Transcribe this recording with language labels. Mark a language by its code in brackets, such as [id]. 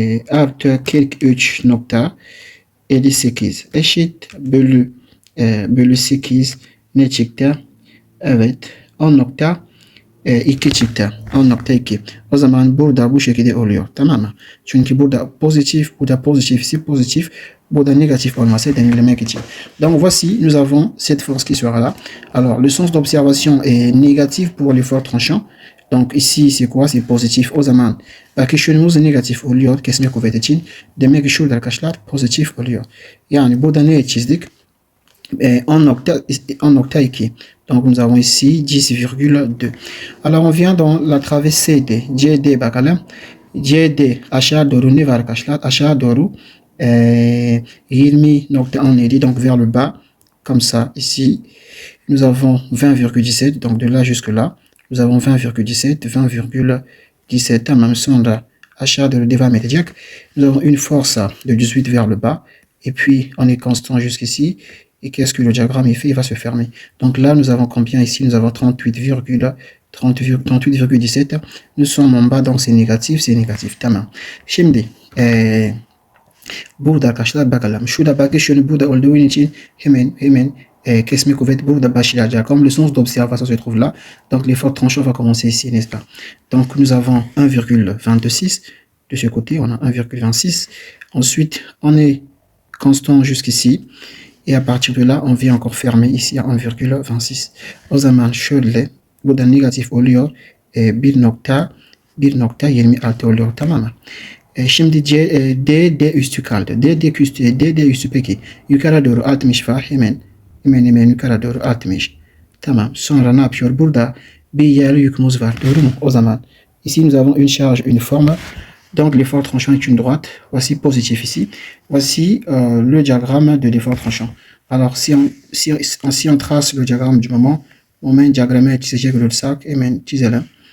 [tr] Artı 43.58 eşit bölü 8 ne çıktı? Evet, 10.2 çıktı. 10.2. O zaman burada bu şekilde oluyor. Tamam mı? Çünkü burada pozitif, burada pozitif, pozitif. Burada négatif olması denilmek için. [fr] Donc voici, nous avons cette force qui sera là. Alors le sens d'observation est négatif pour l'effort tranchant. Donc ici c'est quoi? C'est positif. [tr] O zaman bakışımız negatif oluyor kesme kuvvet için. Demek ki şurada arkadaşlar pozitif oluyor. Yani burada ne çizdik? 10.2. [fr] Donc nous avons ici 10,2. Alors on vient dans la travée CD. [tr] CD bakalım. CD aşağı doğru ne var arkadaşlar? Aşağı doğru [fr] 20.17, donc vers le bas, comme ça. Ici, nous avons 20,17, donc de là jusque là, nous avons 20,17, 20,17, en même temps, là, achat de débat médiaque, nous avons une force de 18 vers le bas, et puis on est constant jusqu'ici, et qu'est-ce que le diagramme il fait? Il va se fermer. Donc là, nous avons combien ici? Nous avons 38,17, nous sommes en bas, donc c'est négatif, [tr] tamam. Şimdi, burada arkadaşlar bakalım. Şurada bakışını burada olduğu için hemen kesme kuvvet burada başlayacak. [fr] Comme le sens d'observation se trouve là, donc l'effort tranchant va commencer ici, n'est-ce pas? Donc nous avons 1,26 de ce côté, on a 1,26. Ensuite, on est constant jusqu'ici. Et à partir de là, on vient encore fermer ici à 1,26. [tr] O zaman şöyle burada negatif oluyor. 1.26 oluyor, tamam mı? Şimdi D üstü kaldı. D üstü peki. Yukarı doğru 60 var. Hemen yukarı doğru 60. Tamam. Sonra ne yapıyor? Burada bir yerli yükümüz var. Doğru mu? O zaman [fr] ici nous avons une charge uniforme. Donc l'effort tranchant est une droite. Voici positif ici. Voici le diagramme de l'effort tranchant. Alors si on trace le diagramme du moment [tr] diagramı çizecek olursak hemen çizelim.